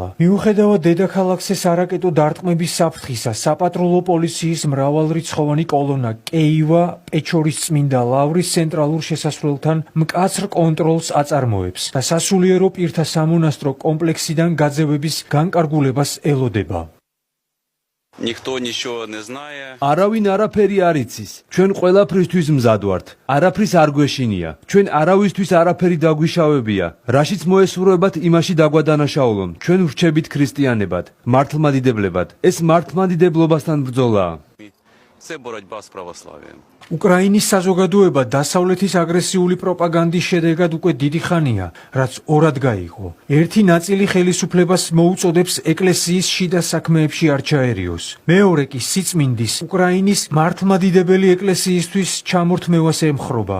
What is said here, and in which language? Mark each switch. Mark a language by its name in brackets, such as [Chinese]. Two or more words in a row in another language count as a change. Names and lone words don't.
[Georgian] მიუხედავად დედაქალაქზე სარაკეტო დარტყმების საფრთხისა, საპატრულო პოლიციის მრავალრიცხოვანი კოლონა კეივა-პეჩორის წმინდა ლავრის ცენტრალურ შესასვლელთან მკაცრ კონტროლს აწარმოებს და სასულიერო პირთა სამონასტრო კომპლექსიდან გაძევების განკარგულებას ელოდება. [Ukrainian] Ніхто нічого не знає. [Georgian] Არავინ არაფერი არ იცის. ჩვენ ყველაფრისთვის მზად ვართ. არაფრის არ გვეშინია. ჩვენ არავისთვის არაფერი დაგვიშავებია. რაშიც მოესურვებათ, იმაში დაგვადანაშაულონ. ჩვენ ვრჩებით ქრისტიანებად, მართლმადიდებლებად. ეს მართლმადიდებლობასთან ბრძოლაა. [Ukrainian] Це боротьба з православ'ям. [Georgian] უკრაინის საზოგადოება დასავლეთის აგრესიული პროპაგანდის შედეგად უკვე დიდი ხანია, რაც ორად გაიყო. ერთი ნაწილი ხელისუფლებას მოუწოდებს ეკლესიის შიდა საქმეებში არ ჩაერიოს. მეორე კი სიწმინდის უკრაინის მართლმადიდებელი ეკლესიისთვის ჩამორთმევას ემხრობა.